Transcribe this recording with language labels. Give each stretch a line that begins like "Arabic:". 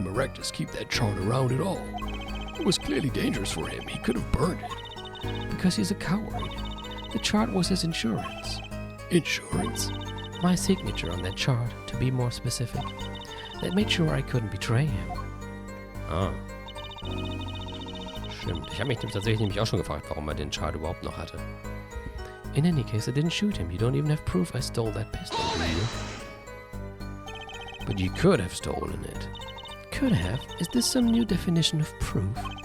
English: Maractus keep that chart around at all? It was clearly dangerous for him. He could have burned it. Because he's a coward. The chart was his insurance. Insurance? My signature on that chart, to be more specific. That made sure I couldn't betray him. Ah.
German: Stimmt. Ich habe mich tatsächlich nämlich auch schon gefragt, warum er den Chart überhaupt noch hatte.
English: In any case, I didn't shoot him. You don't even have proof I stole that pistol, do you? But you could have stolen it. Could have? Is this some new definition of proof?